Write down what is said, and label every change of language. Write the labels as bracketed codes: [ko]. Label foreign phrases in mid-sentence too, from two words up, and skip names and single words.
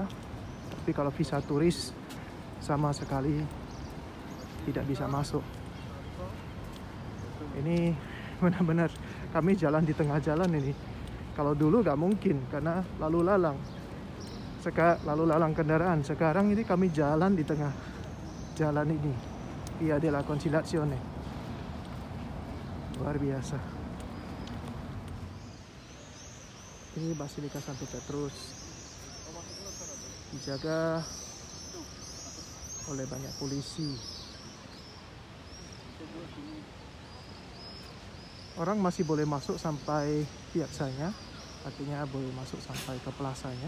[id] Tapi kalau visa turis sama sekali tidak bisa masuk. Ini benar-benar kami jalan di tengah jalan ini. Kalau dulu nggak mungkin karena lalu lalang. Lalu lalang kendaraan. Sekarang ini kami jalan di tengah jalan ini. Via della Conciliazione. Luar biasa. Ini Basilika Santo Petrus, dijaga oleh banyak polisi. Orang masih boleh masuk sampai piazzanya, artinya boleh masuk sampai ke plasanya.